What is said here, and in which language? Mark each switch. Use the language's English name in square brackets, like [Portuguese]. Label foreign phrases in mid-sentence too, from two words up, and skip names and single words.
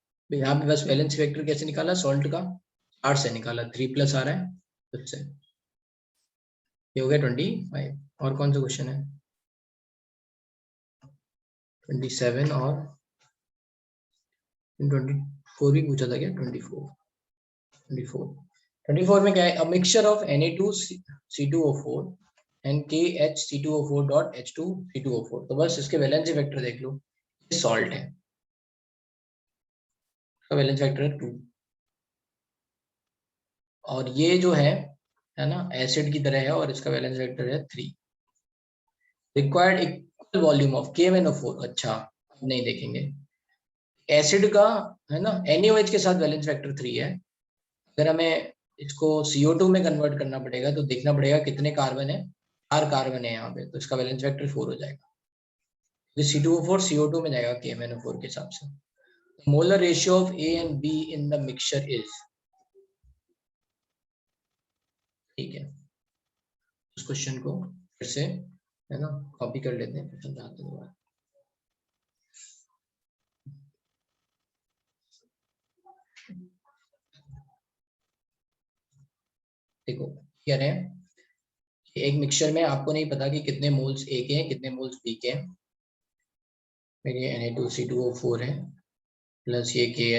[Hindi] यहाँ पे बस [English] valency vector [Hindi] कैसे निकाला, सॉल्ट का R से निकाला, 3+ आ रहा है उससे, ये हो गया 25। और कौन सा क्वेश्चन है, 27 और 24 भी पूछा था क्या, 24 में क्या है, [English] a mixture of [Hindi] Na2C2O4 एंड KHC2O4.H2C2O4। तो बस इसके [English] valency vector [Hindi] देख लो, ये सॉल्ट है, इसका [English] valency vector [Hindi] है 2, और ये जो है ना एसिड की तरह है और इसका [English] valence vector [Hindi] है 3। [English] required equal volume of [Hindi] KMnO4, अच्छा अब नहीं देखेंगे, एसिड का है ना NaOH के साथ [English] valence vector [Hindi] 3 है, अगर हमें इसको CO2 में कन्वर्ट करना पड़ेगा तो देखना पड़ेगा कितने कार्बन है, 4 कार्बन है यहाँ पे, तो इसका [English] valence vector [Hindi] 4 हो जाएगा, C2O4 CO2 में जाएगा KMnO4 के हिसाब से। [English] molar ratio of A and B in the mixture is, [Hindi] ठीक है, उस क्वेश्चन को फिर से है ना [English] कॉपी कर [Hindi] लेते हैं, फिर समझाते हैं। देखो कह रहे हैं कि एक मिक्सचर में आपको नहीं पता कि कितने मोल्स A के हैं कितने मोल्स B के हैं, मेरे Na2C2O4 है प्लस ये